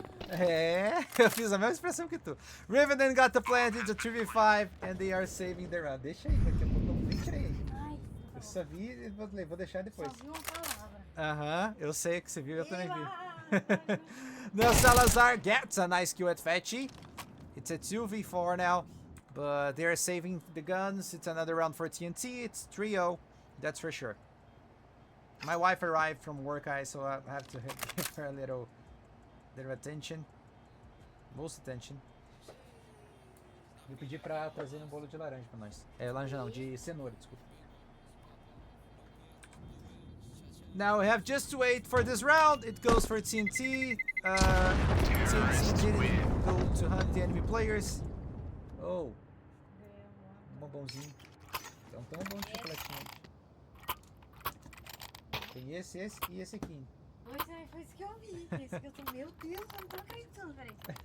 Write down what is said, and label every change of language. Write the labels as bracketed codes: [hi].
[pt] É, eu fiz a mesma expressão que tu. [en] Riven then got the plant, it's a 3v5 and they are saving the round. [pt] Deixa aí, daqui a pouco eu nem tirei. Eu só vi e vou deixar depois. Só vi uma palavra. Aham, eu sei que você viu, eu também vi. [en] Now Salazar gets a nice kill at Fetchy. It's a 2v4 now, but they're saving the guns. It's another round for TNT. It's 3-0, that's for sure. My wife arrived from work, so I have to give her a little attention. Most attention. [pt] Eu pedi pra trazer um bolo de laranja pra nós. É, laranja não, de cenoura, desculpa. [en] Now we have just to wait for this round. It goes for TNT. TNT didn't go to hunt the enemy players. [pt] Oh. Um bombonzinho. Então tem um bom de chocolatinho aí. Tem esse e esse aqui. Pois é, foi isso que eu vi. Foi isso que eu tô, meu Deus, eu não tô acreditando, peraí.